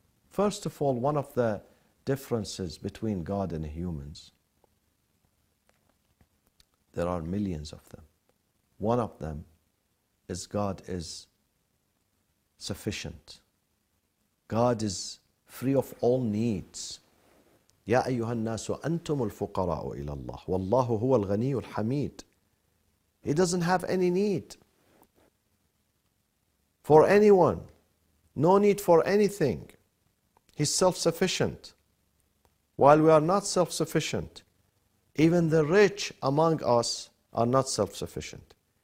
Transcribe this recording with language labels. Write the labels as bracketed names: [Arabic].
[English] First of all, one of the differences between God and humans, there are millions of them. One of them is God is sufficient. God is free of all needs. [Arabic] يا أيها الناس أنتم الفقراء إلى الله والله هو الغني الحميد. [English] He doesn't have any need for anyone. No need for anything. He's self-sufficient. While we are not self-sufficient, even the rich among us are not self-sufficient.